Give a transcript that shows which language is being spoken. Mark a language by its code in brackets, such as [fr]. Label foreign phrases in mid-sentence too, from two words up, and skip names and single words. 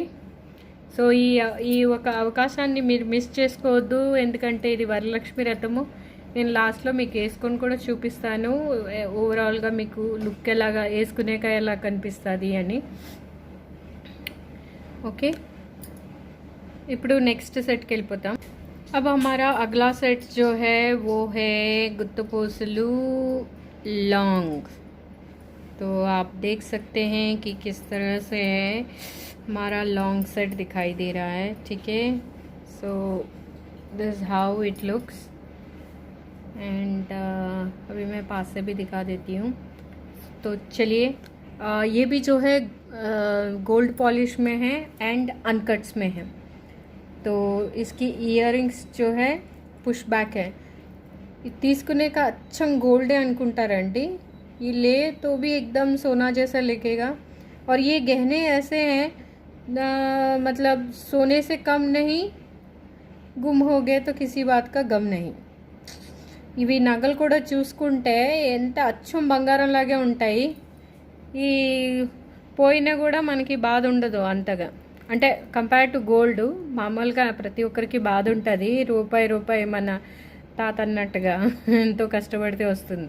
[te] సో ఈ ఒక అవకాశాన్ని మీరు మిస్ చేసుకోవద్దు, ఎందుకంటే ఇది వరలక్ష్మి రథము. నేను లాస్ట్లో మీకు వేసుకొని కూడా చూపిస్తాను, ఓవరాల్గా మీకు లుక్ ఎలాగా వేసుకునేక ఎలా కనిపిస్తుంది అని. ओके, ఇప్పుడు [en] next setki [te] వెళ్ళిపోతాం. [hi] अब हमारा अगला सेट जो है वो है गुत्तपूसलू लॉन्ग. तो आप देख सकते हैं कि किस तरह से है हमारा लॉन्ग सेट दिखाई दे रहा है, ठीक है. [en] So this how it looks. [hi] एंड अभी मैं पास से भी दिखा देती हूँ. तो चलिए, ये भी जो है [en] gold polish [hi] में है एंड अनकट्स में है. तो इसकी इयरिंग्स जो है [en] push back [hi] है. తీసుకునే का अच्छा गोल्ड है అనుకుంటారండి, ये ले तो भी एकदम सोना जैसा लगेगा. और ये गहने ऐसे हैं मतलब सोने से कम नहीं, गुम हो गए तो किसी बात का गम नहीं. [te] ఇవి నగలు కూడా చూసుకుంటే ఎంత అచ్చం బంగారం లాగే ఉంటాయి. ఈ పోయినా కూడా మనకి బాధ ఉండదు అంతగా. అంటే [en] compare to gold [te] మామూలుగా ప్రతి ఒక్కరికి బాధ ఉంటుంది, రూపాయి రూపాయి మన తాత అన్నట్టుగా ఎంతో కష్టపడితే వస్తుంది.